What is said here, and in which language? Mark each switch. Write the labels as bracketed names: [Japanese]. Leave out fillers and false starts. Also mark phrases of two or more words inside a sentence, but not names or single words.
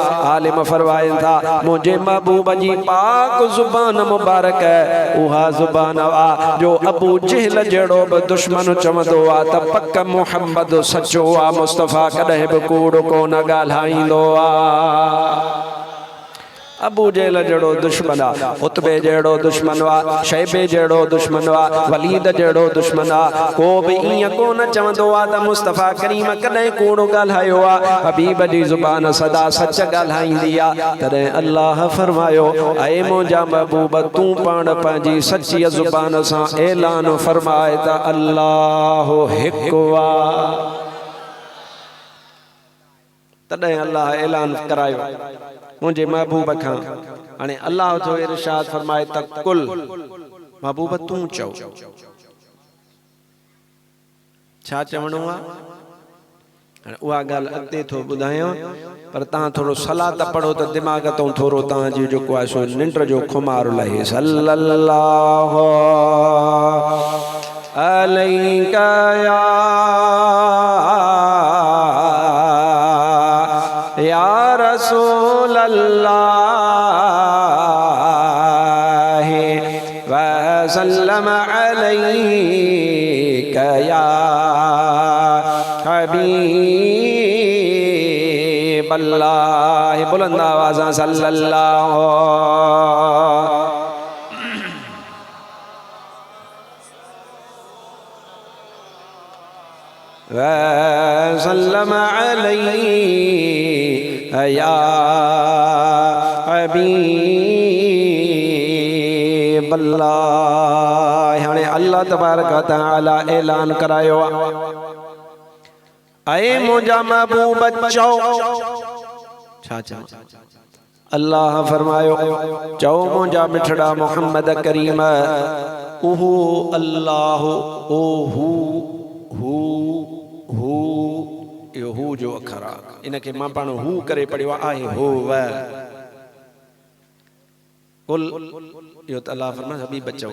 [Sindhi] आलिम फरमाइनि था मुंहिंजे महबूब जी पाक ज़ुबान मुबारक उहा ज़ुबान आहे जो अबू जहल जहिड़ो बि दुश्मन चवंदो आहे त पक मुहम्मद सचो आहे मुस्तफ़ा कॾहिं बि कूड़ कोन ॻाल्हाईंदो आहे। अबू जेल जड़ो दुश्मन आ, उतबे जड़ो दुश्मन वा, शैबे जड़ो दुश्मन वा, वलीद जड़ो दुश्मन आ। को भी इं को न चवंदो आ त मुस्तफ़ा करीम कदे कूड़ो ॻाल्हायो आ। हबीब जी ज़ुबान सदा सच ॻाल्हाईंदी आ। तॾहिं अल्लाह फरमायो ऐ मुंहिंजा महबूब तू पाण पंहिंजी सची ज़ुबान सां ऐलान फरमाए त अल्लाह हिकु आ। तॾहिं अल्लाह ऐलान करायो मुझे महबूब खां। हाणे अल्लाह जो इरशाद फरमाए त कुल महबूब तू चओ छा चवणो आहे। हाणे उहा ॻाल्हि अॻिते थो ॿुधायां पर तव्हां थोरो सलात पढ़ो त दिमाग़ तां थोरो तव्हांजी जेको आहे सो निंड जो खुमार लहे। [Arabic] صلى الله عليك يا رسول الله و سلم عليك يا حبيب الله. [Sindhi] बुलंद आवाज़ [Arabic] صلى الله و سلم عليك يا حبيب الله. [Sindhi] हाणे [Arabic] الله تبارك و تعالى [Sindhi] ऐलान करायो ऐ मुंहिंजा महबूब चओ छा चओ। अल्लाह फरमायो चओ मुंहिंजा मिठड़ा मोहम्मद करीम उहू अल्लाह ओहू हू हू इहो हू जो अखर आहे इनखे मां पाण हू करे पढ़ियो आहे हो व कुल इहो त अल्लाह फरमाए हबीब चओ।